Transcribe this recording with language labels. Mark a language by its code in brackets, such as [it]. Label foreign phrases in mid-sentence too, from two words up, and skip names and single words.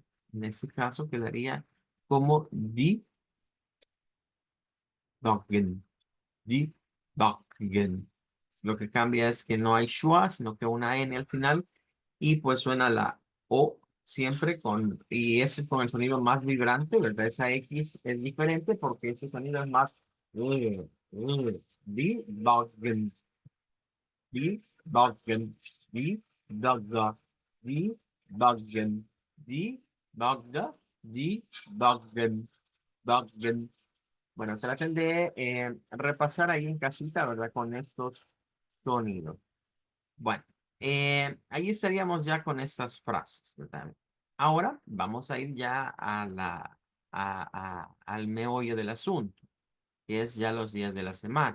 [es] En este caso quedaría como [de] die Backen, die Backen. [es] Lo que cambia es que no hay schwa, sino que una N al final y pues suena la O siempre y es con el sonido más vibrante, ¿verdad? Esa X es diferente porque ese sonido es más [de] die Backen, die Backen, die Bagga, die Baggen, die Bagga, die Baggen, Baggen. [es] Bueno, traten de repasar ahí en casita, ¿verdad? Con estos sonidos. Bueno, ahí estaríamos ya con estas frases, ¿verdad? Ahora vamos a ir ya al meollo del asunto, que es ya los días de la semana.